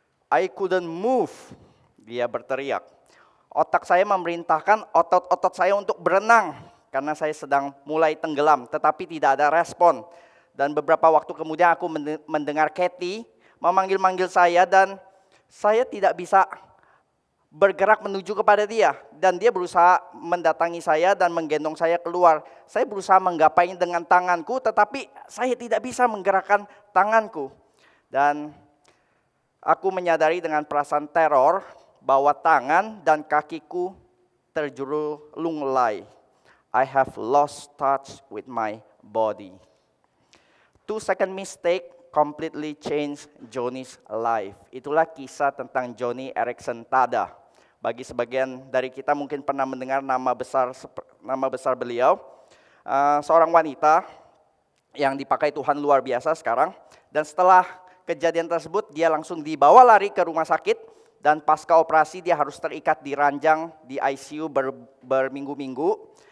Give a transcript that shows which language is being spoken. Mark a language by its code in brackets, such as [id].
[en] I couldn't move, [id] dia berteriak. Otak saya memerintahkan otot-otot saya untuk berenang karena saya sedang mulai tenggelam, tetapi tidak ada respon. Dan beberapa waktu kemudian aku mendengar Kathy memanggil-manggil saya dan saya tidak bisa bergerak menuju kepada dia. Dan dia berusaha mendatangi saya dan menggendong saya keluar. Saya berusaha menggapainya dengan tanganku, tetapi saya tidak bisa menggerakkan tanganku. Dan aku menyadari dengan perasaan teror bahwa tangan dan kakiku terjulung lunglai. [en] I have lost touch with my body. 2-second mistake completely changed Johnny's life. [id] Itulah kisah tentang Joni Eareckson Tada. Bagi sebagian dari kita mungkin pernah mendengar nama besar beliau. Seorang wanita yang dipakai Tuhan luar biasa sekarang. Dan setelah kejadian tersebut dia langsung dibawa lari ke rumah sakit. Dan pasca operasi dia harus terikat di ranjang di ICU berminggu-minggu.